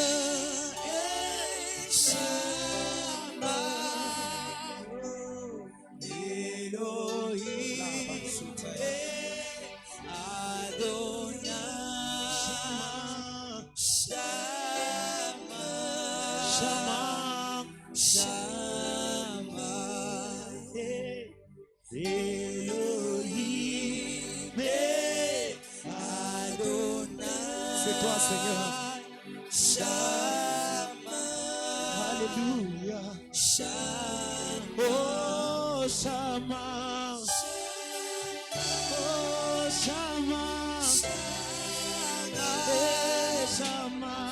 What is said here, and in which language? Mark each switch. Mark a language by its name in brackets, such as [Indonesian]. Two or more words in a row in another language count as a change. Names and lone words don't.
[Hebrew] שמע, אלוהים, אדוני, שמע, שמע, שמע, אלוהים. [French] C'est toi, Seigneur. [Hebrew] Shama. Alléluia. Shama. Oh, Shama. Oh, Shama. Shama.